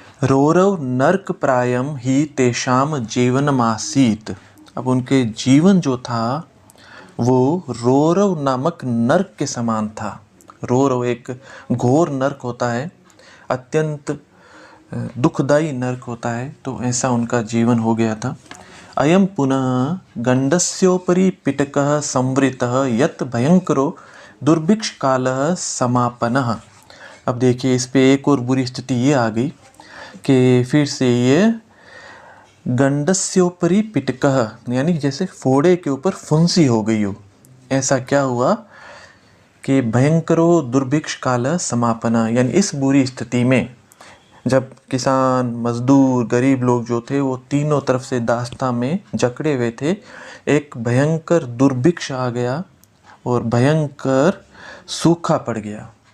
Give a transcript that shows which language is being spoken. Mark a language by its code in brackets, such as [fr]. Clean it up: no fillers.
[sa] रौरव नर्क प्रायम ही तेषाम जीवनमासीत। [hi] अब उनके जीवन जो था वो रौरव नामक नर्क के समान था। रौरव एक घोर नर्क होता है, अत्यंत दुखदायी नर्क होता है, तो ऐसा उनका जीवन हो गया था। [sa] अयम पुनः गंडस्योपरि पिटकः संवृतः यत् भयंकरो दुर्भिक्ष कालः समापनः। [hi] अब देखिए इस पे एक और बुरी स्थिति ये आ गई कि फिर से ये [sa] गंडस्योपरि पिटकः [hi] यानी जैसे फोड़े के ऊपर फुंसी हो गई हो। ऐसा क्या हुआ कि [sa] भयंकरो दुर्भिक्ष कालः समापनः [hi] यानी इस बुरी स्थिति में जब किसान, मजदूर, गरीब लोग जो थे वो तीनों तरफ से दास्ता में जकड़े हुए थे, एक भयंकर दुर्भिक्ष आ गया और भयंकर सूखा पड़ गया।